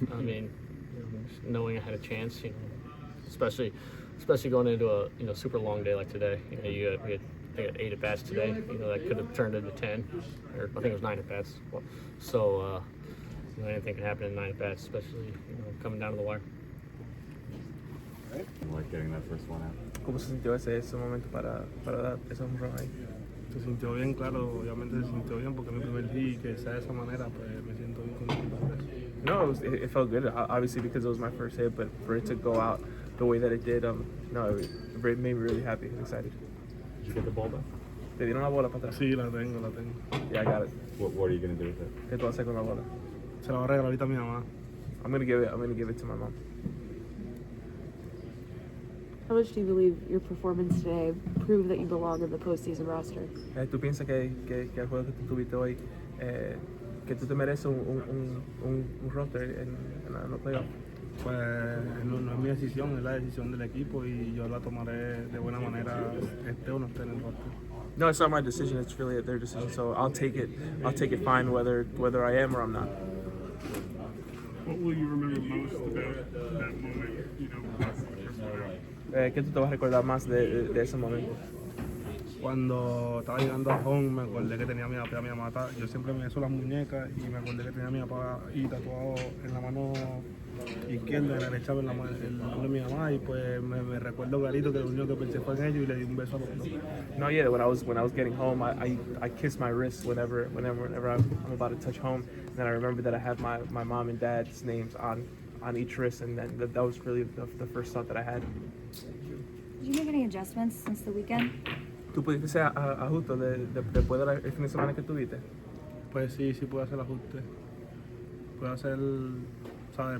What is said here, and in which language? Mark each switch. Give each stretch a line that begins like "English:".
English: I mean, just knowing I had a chance, especially going into a super long day like today. We had 8 at bats today. That could have turned into 10, or I think it was 9 at bats. So anything can happen in 9 at bats, especially coming down to the wire. Like getting that first one out.
Spanish: ¿Cómo se sintió ese momento para dar esa home run ahí? Se sintió bien, claro, obviamente se sintió bien porque es mi primer hit y que sea de esa manera, pues me siento bien contento por eso.
English: No, it felt good, obviously because it was my first hit, but for it to go out the way that it did, it made me really happy and excited. Did you get the ball back?
Spanish: ¿Te dieron la bola para atrás? Sí, la tengo.
English: Yeah, I got it. What are you going to do with it?
Spanish: ¿Qué tú vas a hacer con la bola? Se la voy a regalar ahorita a mi mamá.
English: I'm gonna give it to my mom. How much do you believe your performance today proved that you belong in the postseason roster?
Spanish: ¿Tú piensas que el juego que tú tuviste hoy, que tú te mereces un roster en los playoffs? Pues no es mi decisión, es la decisión del equipo y yo la tomaré de buena manera, esté o no esté en el roster.
English: No, it's not my decision. It's really their decision. So I'll take it. I'll take it fine whether I am or I'm not. What will you remember most about that moment, you know, passing the first one out?
Spanish: ¿Qué tú te vas a recordar más de ese momento? Cuando estaba llegando a home me acordé que tenía a mi papá y a mi mamá. Yo siempre me beso las muñecas y me acordé que tenía a mi papá y tatuado en la mano izquierda, en la derecha el nombre de mi mamá y pues me recuerdo clarito que lo único que pensé fue en ellos y le di un beso a los dos.
English: No, yeah. When I was getting home, I kiss my wrist whenever I'm about to touch home, and then I remember that I have my mom and dad's names on each wrist, and then that was really the first thought that I had. Did you make any adjustments since the weekend?
Spanish: ¿Tú pudiste hacer ajustes después del fin de semana que tuviste? Pues sí pude hacer ajustes. Pude hacer, ¿sabes?